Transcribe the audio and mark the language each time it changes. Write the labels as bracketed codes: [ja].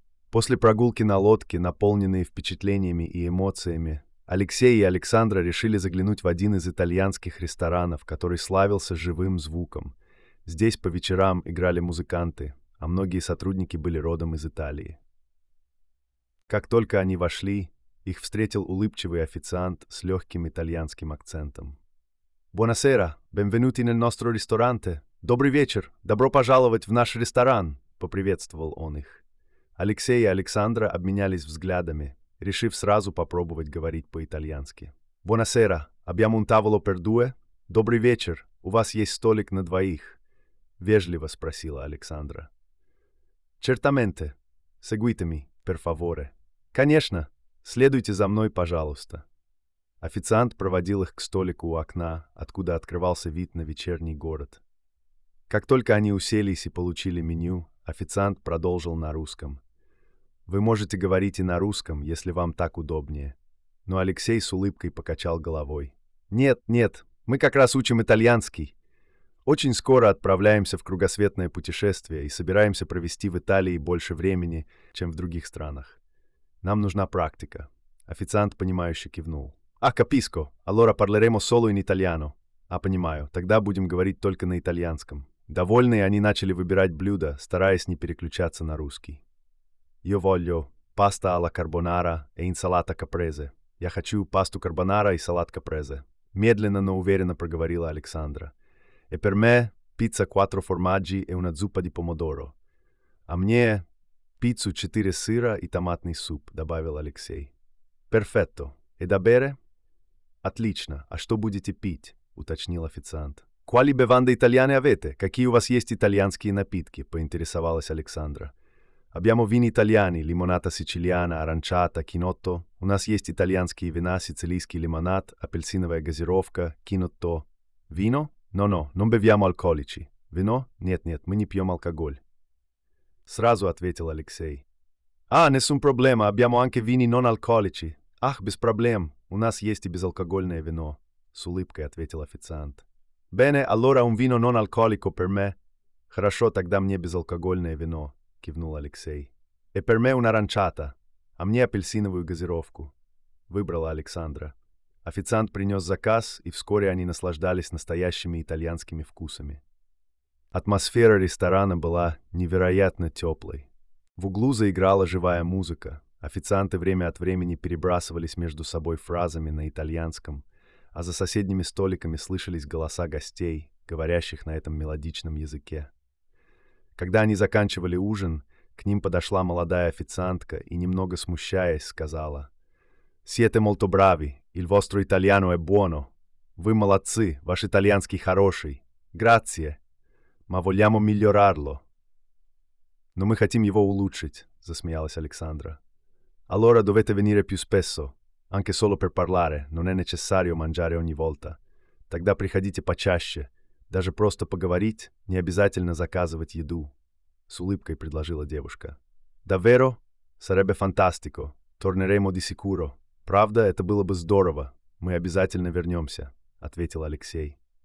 [ru] После прогулки на лодке, наполненные впечатлениями и эмоциями, Алексей и Александра решили заглянуть в один из итальянских ресторанов, который славился живым звуком. Здесь по вечерам играли музыканты, а многие сотрудники были родом из Италии. Как только они вошли, их встретил улыбчивый официант с легким итальянским акцентом. [it] «Buonasera, benvenuti nel nostro ristorante. [ru] Добрый вечер, добро пожаловать в наш ресторан», — поприветствовал он их. Алексей и Александра обменялись взглядами, решив сразу попробовать говорить по-итальянски. [it] «Buonasera, abbiamo un tavolo per due?» [ru] «Добрый вечер. У вас есть столик на двоих?» — вежливо спросила Александра. [it] «Certamente. Seguitemi, per favore». [ru] «Конечно. Следуйте за мной, пожалуйста». Официант проводил их к столику у окна, откуда открывался вид на вечерний город. Как только они уселись и получили меню, официант продолжил на русском. «Вы можете говорить и на русском, если вам так удобнее». Но Алексей с улыбкой покачал головой. «Нет, нет, мы как раз учим итальянский. Очень скоро отправляемся в кругосветное путешествие и собираемся провести в Италии больше времени, чем в других странах. Нам нужна практика». Официант, понимающе кивнул. [it] «А, каписко, allora parleremo solo in italiano». [ru] «А, понимаю, тогда будем говорить только на итальянском». Довольные, они начали выбирать блюда, стараясь не переключаться на русский. [it] «Io voglio pasta alla carbonara e insalata caprese». [ru] «Я хочу пасту карбонара и салат капрезе», — медленно, но уверенно проговорила Александра. [it] «E per me pizza quattro formaggi e una zuppa di pomodoro». [ru] «А мне пиццу четыре сыра и томатный суп», — добавил Алексей. «Перфетто. [it] E da bere?» [ru] «Отлично. А что будете пить?» — уточнил официант. [it] «Quali bevande italiane avete? [ru] Какие у вас есть итальянские напитки?» — поинтересовалась Александра. [it] «Abbiamo vini italiani, limonata siciliana, aranciata, chinotto. [ru] У нас есть итальянские вина, сицилийский лимонад, апельсиновая газировка, chinotto. Вино? [it] No, no, non beviamo alcolici. [ru] Вино? Нет, нет, мы не пьем алкоголь». Сразу ответил Алексей. [it] «Ah, nessun problema, abbiamo anche vini non alcolici. [ru] Ах, без проблем, у нас есть и безалкогольное вино», — с улыбкой ответил официант. [it] «Bene, allora un vino non alcolico per me». [ru] «Хорошо, тогда мне безалкогольное вино», кивнул Алексей. [it] «E per me una aranciata, [ru] а мне апельсиновую газировку», выбрала Александра. Официант принес заказ, и вскоре они наслаждались настоящими итальянскими вкусами. Атмосфера ресторана была невероятно теплой. В углу заиграла живая музыка. Официанты время от времени перебрасывались между собой фразами на итальянском, а за соседними столиками слышались голоса гостей, говорящих на этом мелодичном языке. Когда они заканчивали ужин, к ним подошла молодая официантка и, немного смущаясь, сказала: [it] «Siete molto bravi, il vostro italiano è buono». [ru] «Вы молодцы, ваш итальянский хороший». [it] «Grazie, ma vogliamo migliorarlo». [ru] «Но мы хотим его улучшить», — засмеялась Александра. [it] «Allora dovete venire più spesso, anche solo per parlare, non è necessario mangiare ogni volta». [ru] «Тогда приходите почаще». «Даже просто поговорить, не обязательно заказывать еду», — с улыбкой предложила девушка. [it] «Davvero? Sarebbe fantastico. Torneremo di sicuro. [ru] Правда, это было бы здорово. Мы обязательно вернемся», — ответил Алексей.